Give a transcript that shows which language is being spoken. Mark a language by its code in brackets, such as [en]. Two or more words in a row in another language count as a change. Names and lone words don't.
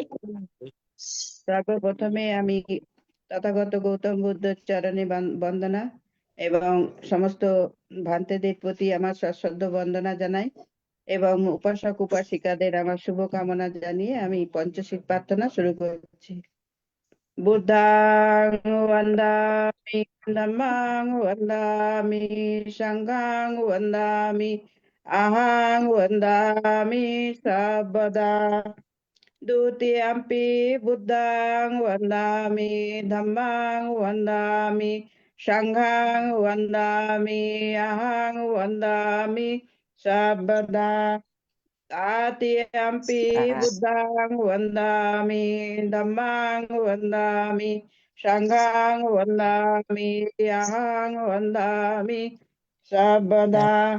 [bn] সর্বপ্রথমে আমি তথাগত গৌতম বুদ্ধের চরণে বন্দনা এবং সমস্ত ভ্রান্তেদের প্রতি আমার সশ্রদ্ধ বন্দনা জানাই এবং উপাসক উপাসিকাদের আমার শুভকামনা জানিয়ে আমি পঞ্চশীল প্রার্থনা শুরু করছি। [pi] বুদ্ধাং বন্দামি ধম্মাং বন্দামি সংঘাং বন্দামি আহাং বন্দামি সর্বদা। Dutiyampi buddhang vandami dhammang vandami sanghang vandami ahang vandami sabada. Tatiyampi buddhang vandami dhammang vandami sanghang vandami ahang vandami sabada.